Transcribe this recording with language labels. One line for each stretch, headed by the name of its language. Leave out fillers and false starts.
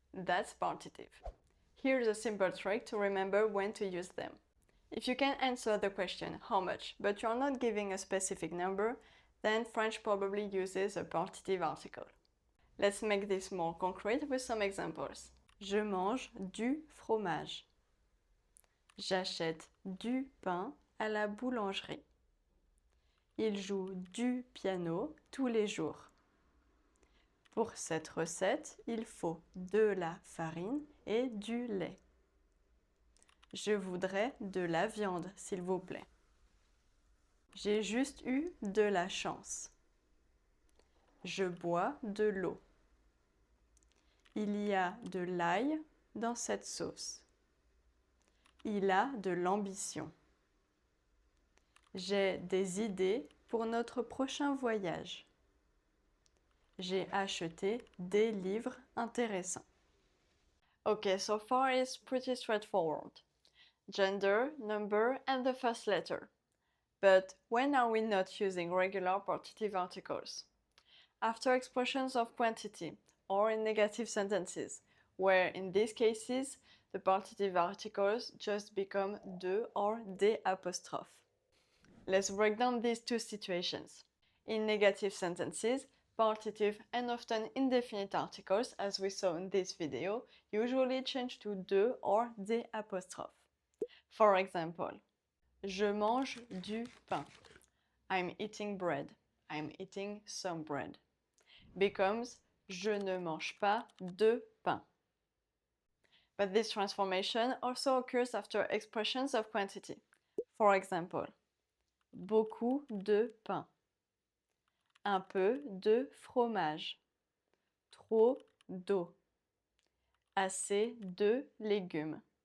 English: That's partitive. Here's a simple trick to remember when to use them. If you can answer the question how much, but you're not giving a specific number, then French probably uses a partitive article. Let's make this more concrete with some examples.
French: Je mange du fromage. J'achète du pain à la boulangerie. Il joue du piano tous les jours. Pour cette recette, il faut de la farine et du lait. Je voudrais de la viande, s'il vous plaît. J'ai juste eu de la chance. Je bois de l'eau. Il y a de l'ail dans cette sauce. Il a de l'ambition. J'ai des idées pour notre prochain voyage. J'ai acheté des livres intéressants.
English: Okay, so far it's pretty straightforward. Gender, number, and the first letter. But when are we not using regular partitive articles? After expressions of quantity, or in negative sentences, where in these cases the partitive articles just become de or des apostrophe. Let's break down these 2 situations. In negative sentences, partitive and often indefinite articles, as we saw in this video, usually change to de or des apostrophe. For example,
French: je mange du pain.
English: I'm eating bread. I'm eating some bread. Becomes
French: je ne mange pas de pain.
English: But this transformation also occurs after expressions of quantity. For example,
French: beaucoup de pain. Un peu de fromage. Trop d'eau. Assez de légumes.